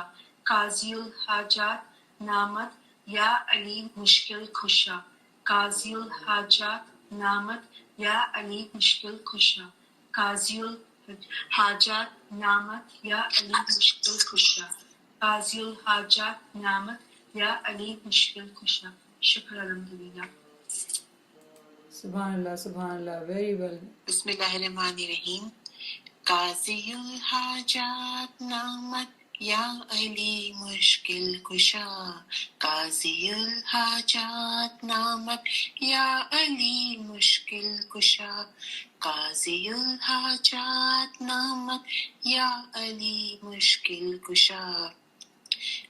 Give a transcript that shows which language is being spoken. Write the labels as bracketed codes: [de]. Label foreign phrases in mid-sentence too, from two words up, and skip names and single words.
[fa] قاضی الحاجات نامت یا علی مشکل کشا. قاضی الحاجات نامت یا علی مشکل کشا. قاضی الحاجات نامت یا علی مشکل کشا. قاضی الحاجات نامت یا علی مشکل کشا. [ar] شکر الحمدللہ. سبحان اللہ, [en] very well. [ar] بسم اللہ الرحمن الرحیم. [fa] قاضی الحاجات نامت یا علی مشکل کشا. قاضی الحاجات نامت یا علی مشکل کشا. قاضی الحاجات نامت یا علی مشکل کشا.